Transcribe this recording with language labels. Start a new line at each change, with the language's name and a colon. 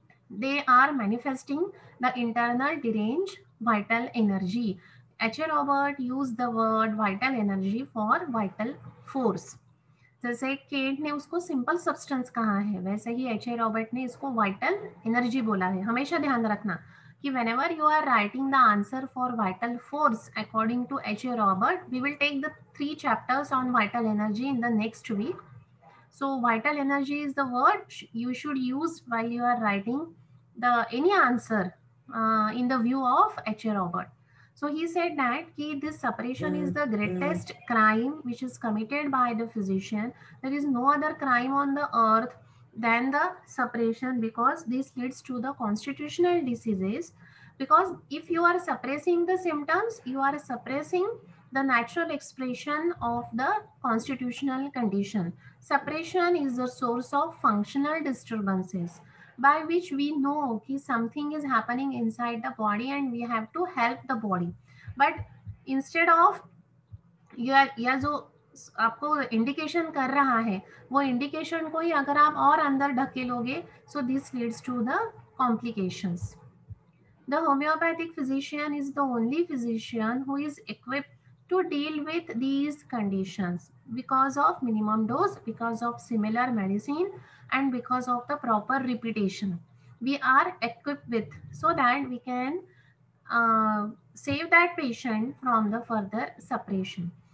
English: They are manifesting the internal deranged vital energy. H. Robert used the word vital energy for vital force.
Hindi: जैसे Kent ने उसको simple substance कहा है, वैसे ही H. Robert ने इसको वाइटल एनर्जी बोला है. हमेशा ध्यान रखना कि
English: whenever you are writing the answer for vital force according to H. Robert, we will take the 3 chapters on vital energy in the next week. So vital energy is the word you should use while you are writing the any answer in the view of H. Robert. So he said that this suppression is the greatest crime which is committed by the physician. There is no other crime on the earth than the suppression, because this leads to the constitutional diseases. Because if you are suppressing the symptoms, you are suppressing the natural expression of the constitutional condition. Suppression is the source of functional disturbances, by which we know that something is happening inside the body and we have to help the body. But instead of
Hindi: या जो आपको indication कर रहा है वो indication को ही अगर आप और अंदर ढकेलोगे,
English: so this leads to the complications. The homeopathic physician is the only physician who is equipped to deal with these conditions because of minimum dose, because of similar medicine, and because of the proper repetition. We are equipped with, so that we can save that patient from the further suppression.